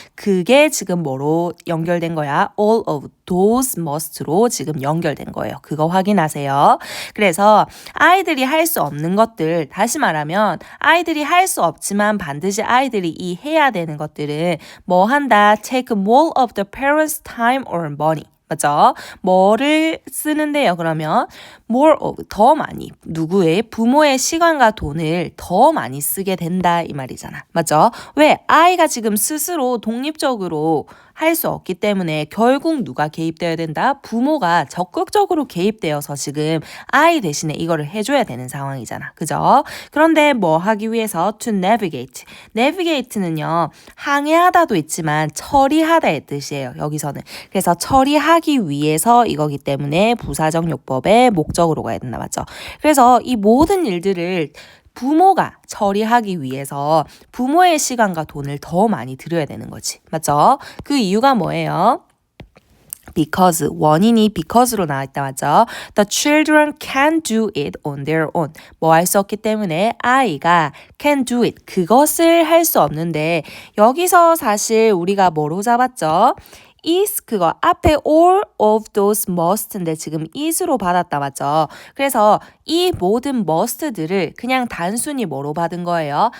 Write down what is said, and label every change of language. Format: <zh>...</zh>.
<ko>그게 지금 뭐로 연결된 거야?</ko> <en>all of those must로</en> <ko>지금 연결된 거예요. 그거 확인하세요. 그래서 아이들이 할 수 없는 것들, 다시 말하면 아이들이 할 수 없지만 반드시 아이들이 이 해야 되는 것들은 뭐 한다?</ko> <en>Take more of the parents' time or money.</en> <ko>맞죠? 뭐를 쓰는데요, 그러면? more of, 더 많이. 누구의? 부모의 시간과 돈을 더 많이 쓰게 된다, 이 말이잖아. 맞죠? 왜? 아이가 지금 스스로 독립적으로 할 수 없기 때문에 결국 누가 개입되어야 된다? 부모가 적극적으로 개입되어서 지금 I 대신에 이거를 해줘야 되는 상황이잖아. 그죠? 그런데 뭐 하기 위해서 to navigate. navigate는요, 항해하다도 있지만 처리하다의 뜻이에요. 여기서는. 그래서 처리하기 위해서 이거기 때문에 부사적 요법의 목적으로 가야 된다. 맞죠? 그래서 이 모든 일들을 부모가 처리하기 위해서 부모의 시간과 돈을 더 많이 들여야 되는 거지. 맞죠? 그 이유가 뭐예요? because 원인이 because로 나와 있다 맞죠?</ko> <en>The children can do it on their own.</en> <ko>뭐 할 수 없기 때문에 아이가 can do it. 그것을 할 수 없는데 여기서 사실 우리가 뭐로 잡았죠? is 그거 앞에</ko> <en>all of those must인데</en> <ko>지금 is로 받았다 맞죠? 그래서 이 모든 must들을 그냥 단순히 뭐로 받은 거예요?</ko>